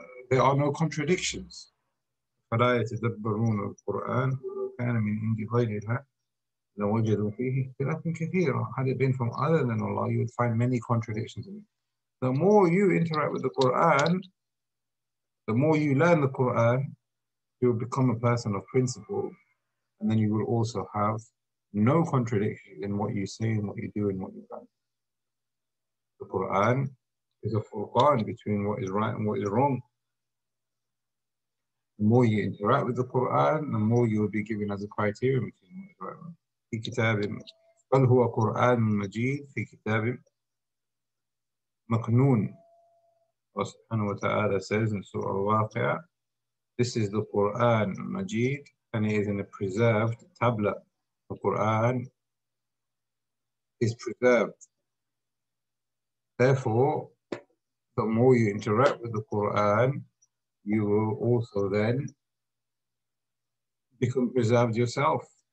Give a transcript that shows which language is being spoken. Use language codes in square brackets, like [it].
[en] There are no contradictions. [ar] فلا يتدبرون القرآن ولو كان من عند غير الله لوجدوا فيه اختلافا كثيرا. [en] Had it been from other than Allah, you would find many contradictions in it. The more you interact with the Quran, the more you learn the Quran, you will become a person of principle, and then you will also have no contradiction in what you say and what you do and what you do. The Quran is a furqan between what is right and what is wrong. The more you interact with the Quran, the more you will be given as a criterion between what is right and wrong. [ar] في كتاب بل هو قرآن مجيد في كتاب مكنون. [en] Allah subhanahu wa ta'ala says in Surah Al-Waqi'ah, this is the Quran Majid, and it is in a preserved tablet. The Quran is preserved. Therefore, the more you interact with the Quran, you will also then become preserved yourself.